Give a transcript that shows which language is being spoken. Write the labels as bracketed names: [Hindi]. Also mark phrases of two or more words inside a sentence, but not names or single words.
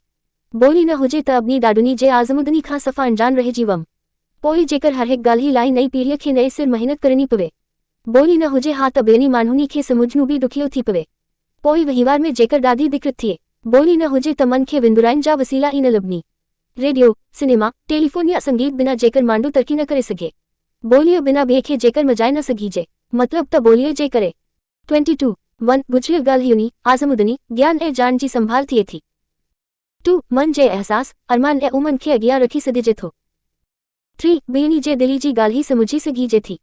[Sindhi] बोली न हुजे त अबनी ॾाॾुनी जे आज़मूदनी खां सफ़ा अनजान रहिजी वम। पोइ जेकर हर हिकु ॻाल्हि लाइ नई पीढ़ीअ खे नए सिर महिनत करणी पवे। बोली न हुजे हा त ॿियनि माण्हुनि खे समुझणु बि ॾुखियो थी पवे। पोइ वहिंवार में जेकर ॾाढी दिक़त थिए। बोली न हुजे त मन खे विंदुराइण जा वसीला ई न लभनी। रेडियो, सिनेमा, टेलीफोन या संगीत बिना जेकर माण्हू तरक़ी न करे सघे। बोलीअ बिना ॿिए खे जेकर मजाए न सघिजे। मतलब त बोलीअ जे करे 22 गुज़िरियल ॻाल्हियुनि, आज़मूदनी, ज्ञान ऐं जान जी संभाल थिए थी। 2 मन जे अहसास, अरमान ऐं उमन खे अॻियां रखी सघिजे थो। 3 ॿियनि जे दिली जी ॻाल्हि समुझी सघिजे थी।